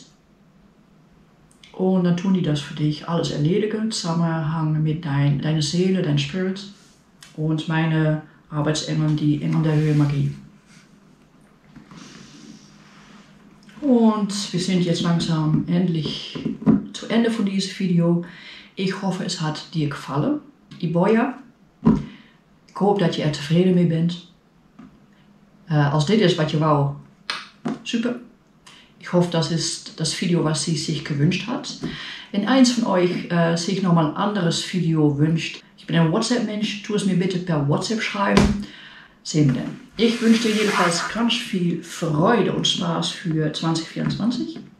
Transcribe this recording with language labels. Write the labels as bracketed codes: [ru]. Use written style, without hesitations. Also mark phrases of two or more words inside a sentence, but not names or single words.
[de] Und dann tun die das für dich alles erledigen, Zusammenhang mit deiner Seele, dein Spirit und meine Arbeitsengel, die Engel der Höhemagie. Und wir sind jetzt langsam endlich zu Ende von diesem Video. Ich hoffe, es hat dir gefallen. Iboya. [nl] Ich hoop dat je er tevreden mee bent. Als dit is wat je wou, super. [de] Ich hoffe, das ist das Video, was sie sich gewünscht hat. Wenn eins von euch sich nochmal ein anderes Video wünscht, ich bin ein WhatsApp-Mensch, tu es mir bitte per WhatsApp schreiben. Sehen wir dann. Ich wünsche dir jedenfalls ganz viel Freude und Spaß für 2024.